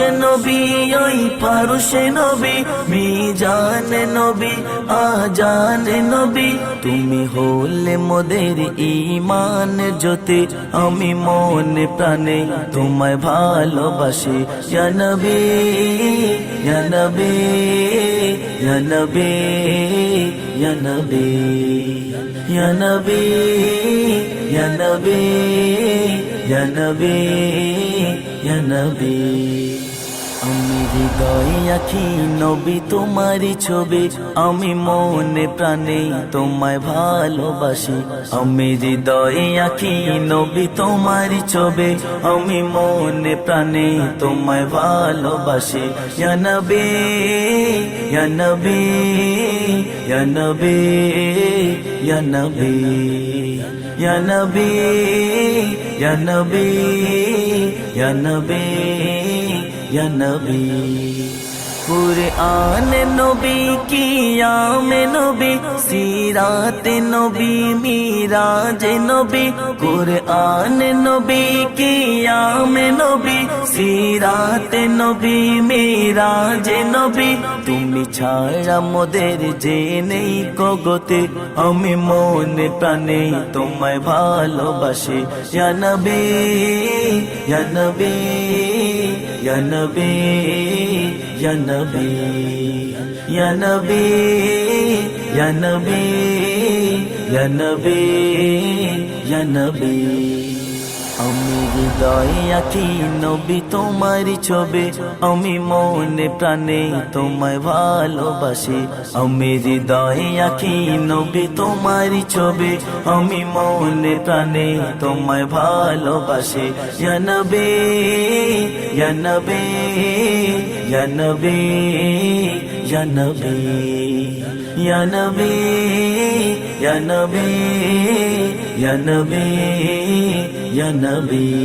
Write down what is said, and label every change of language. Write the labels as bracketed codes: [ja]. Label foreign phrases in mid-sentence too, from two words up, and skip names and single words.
[bn] নবী ওই ফারশে নবী মিজানে নবী আজানে নবী তুমি হলে মোদের ঈমান জ্যোতি আমি মনে প্রাণে তোমায় ভালোবাসি [ar] يا نبي يا نبي يا نبي يا نبي يا نبي يا نبي يا نبي يا نبي [bn] আমি হৃদয় আঁকি নবী তোমারই ছবি আমি মনে প্রাণে তোমায় ভালোবাসি আমি হৃদয় আঁকি নবী তোমারই ছবি আমি মনে প্রাণে তোমায় ভালোবাসি [ar] يا نبي يا نبي يا نبي يا نبي يا نبي يا نبي يا نبي يا نبي [bn] কুরআন নবী কিয়াম নবী সিরাত নবী মিরাজ নবী কুরআন নবী কিয়াম নবী সিরাত নবী মিরাজ নবী তুমি ছাড়া মোদের যে নেই কগতে আমি মনে প্রাণে তোমায় ভালোবাসি [ar] يا نبي يا نبي يا نبي يا نبي يا نبي يا نبي يا نبي يا نبي [bn] আমি হৃদয় আঁকি নবী তোমারই ছবি আমি মনে প্রাণে তোমায় ভালোবাসি আমি হৃদয় আঁকি নবী তোমারই ছবি আমি মনে প্রাণে তোমায় ভালোবাসি [ar] يا نبي يا نبي يا نبي يا نبي يا نبي يا نبي يا نبي يا نبي